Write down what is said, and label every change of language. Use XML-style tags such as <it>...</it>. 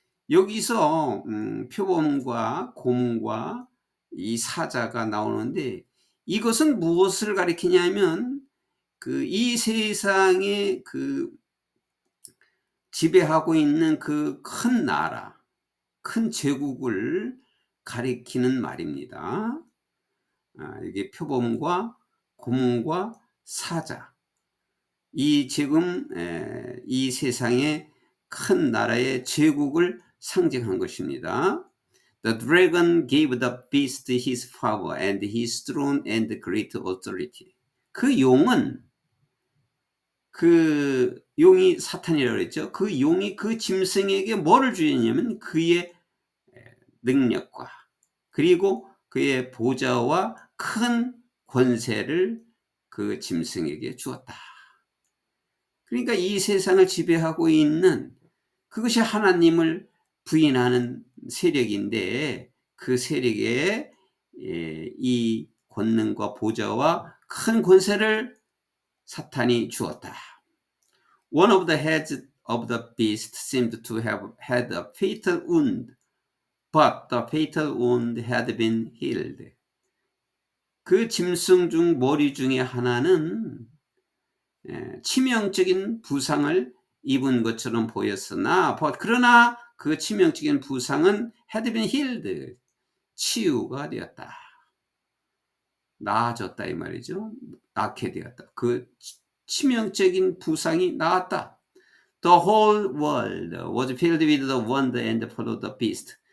<ko>여기서 표범과 곰과 이 사자가 나오는데 이것은 무엇을 가리키냐면 이 세상에 지배하고 있는 그 큰 나라, 큰 제국을 가리키는 말입니다. 이게 표범과 곰과 사자, 이 지금 이 세상의 큰 나라의 제국을 상징한 것입니다.</ko> <en>The dragon gave the beast his power and his throne and great authority.</en> <ko>그 용은, 그 용이 사탄이라고 했죠. 그 용이 그 짐승에게 뭐를 주냐면 그의 능력과 그리고 그의 보좌와 큰 권세를 그 짐승에게 주었다. 그러니까 이 세상을 지배하고 있는 그것이 하나님을 부인하는 세력인데 그 세력에 이 권능과 보좌와 큰 권세를 사탄이 주었다.</ko> <en>One of the heads of the beast seemed to have had a fatal wound, but the fatal wound had been healed.</en> <ko>그 짐승 중 머리 중에 하나는 치명적인 부상을 입은 것처럼 보였으나 그러나 그 치명적인 부상은</ko> <en>had been healed,</en> <ko>치유가 되었다. 나아졌다 이 말이죠. 낫게 되었다. 그 치명적인 부상이 나았다.</ko> <en>The whole world was filled with the wonder and the power of the beast.</en>